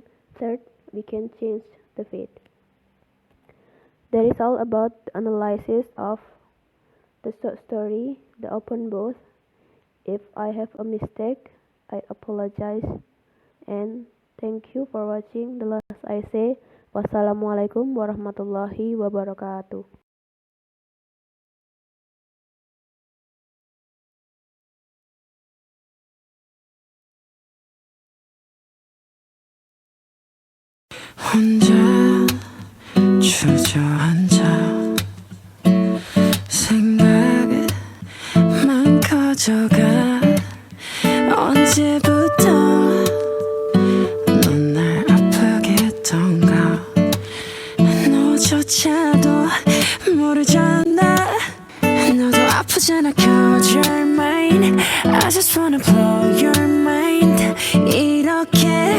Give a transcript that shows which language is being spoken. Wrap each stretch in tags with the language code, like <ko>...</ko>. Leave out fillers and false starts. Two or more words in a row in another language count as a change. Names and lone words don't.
<en>Third, we can change the fate. That is all about the analysis of the story, the open both. If I have a mistake, I apologize, and thank you for watching. The last I say,</en> <ar>والسلام عليكم ورحمة الله وبركاته.</ar> <ko>혼자 주저앉아 생각만 커져가 언제부터 넌 날 아프게 했던가 너조차도 모르잖아 너도 아프잖아</ko> <en>cause you're mine I just wanna blow your mind</en> <ko>이렇게</ko>